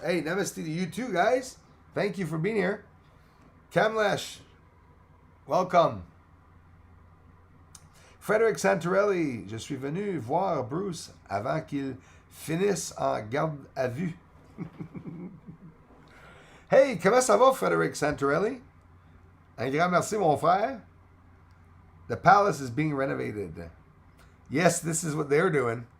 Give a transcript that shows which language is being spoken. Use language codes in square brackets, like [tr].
[en] Hey, namaste to you too, guys. Thank you for being here. Kamlesh, welcome. [fr] Frederick Santorelli, je suis venu voir Bruce avant qu'il finisse en garde à vue. Hey, comment ça va, Frederick Santorelli? Un grand merci, mon frère. [en] The palace is being renovated. Yes, this is what they're doing.